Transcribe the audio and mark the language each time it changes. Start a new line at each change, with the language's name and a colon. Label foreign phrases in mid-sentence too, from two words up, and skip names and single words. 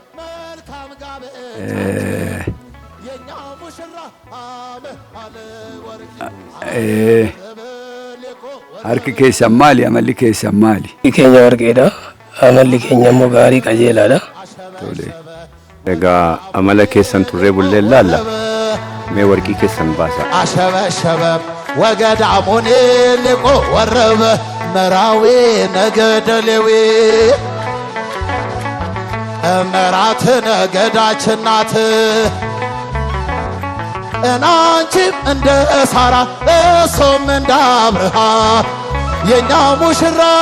Oromo: Harki keessan maali? Amalli keessan maali? Keenya warqeedha. Amalli keenya immoo gaarii qajeelaadha. Egaa amala keessan turree bullee laalla. Mee warqii keessan baasa.
Amharic: አሸበሸበ ወገዳሙን ልቆ ወረበ መራዊ ነገደ ሌዊ መራት ነገዳችን ናት እናንቺም እንደ ሳራ እሱም እንደ አብርሃም የኛ ሙሽራ